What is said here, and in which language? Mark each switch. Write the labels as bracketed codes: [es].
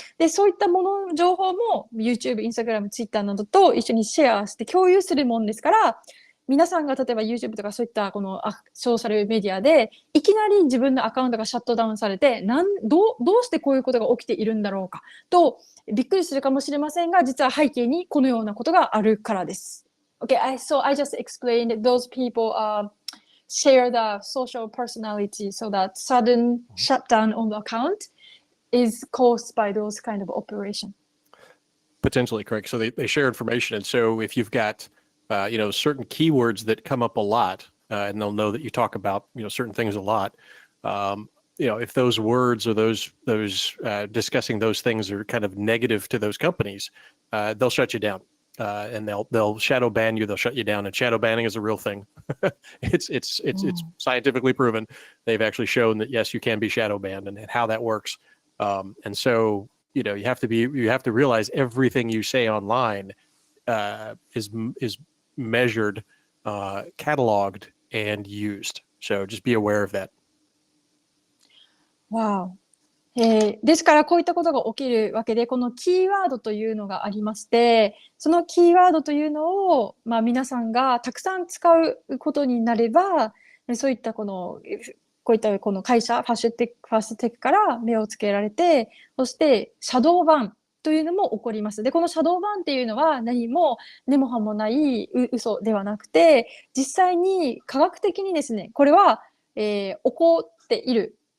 [ja] で、そういった情報も YouTube、Instagram、Twitter などと一緒にシェアして共有するもんですから、皆さんが例えば YouTube とかそういったこのソーシャルメディアでいきなり自分のアカウントがシャットダウンされてどうしてこういうことが起きているんだろうかとびっくりするかもしれませんが、実は背景にこのようなことがあるからです。 [en] Okay, so I just explained that those people share the social personality so that sudden shutdown on the account is caused by those kind of operation. Potentially correct. So they share information. And so if you've got certain keywords that come up a lot, and they'll know that you talk about, certain things a lot. If those words or those discussing those things are kind of negative to those companies, they'll shut you down, and they'll shadow ban you. They'll shut you down. And shadow banning is a real thing. It's scientifically proven. They've actually shown that yes, you can be shadow banned, and how that works. And so you have to realize everything you say online is measured, cataloged, and used. So just be aware of that. Wow. [ja] ですからこういったことが起きるわけで、このキーワードというのがありまして、そのキーワードというのを、皆さんがたくさん使うことになれば、そういったこういったこの会社、ファッシュテックから目をつけられて、そしてシャドーバンというのも起こります。で、このシャドーバンっていうのは何も根も葉もない嘘ではなくて、実際に科学的にですね、これは、起こっている。